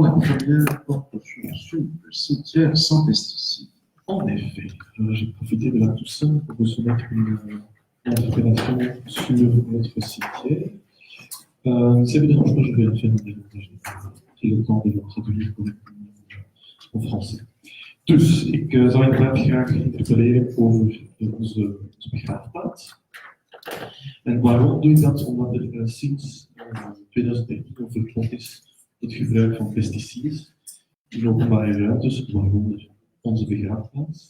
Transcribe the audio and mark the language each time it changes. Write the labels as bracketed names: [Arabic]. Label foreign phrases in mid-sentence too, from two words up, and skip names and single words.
[French] La première porte sur le cimetière sans pesticides. En effet, j'ai profité de la Toussaint pour vous soumettre une interpellation sur notre cimetière. Si vous dérange pas, je vais la faire en néerlandais. J'ai le temps de le traduire en français. [Dutch] Dus, ik zou inderdaad graag interpelleren over onze begraafplaats. En waarom doe ik dat? Omdat er sinds 2013 een verbod is het gebruik van pesticiden in openbare ruimtes, waaronder onze begraafplaats.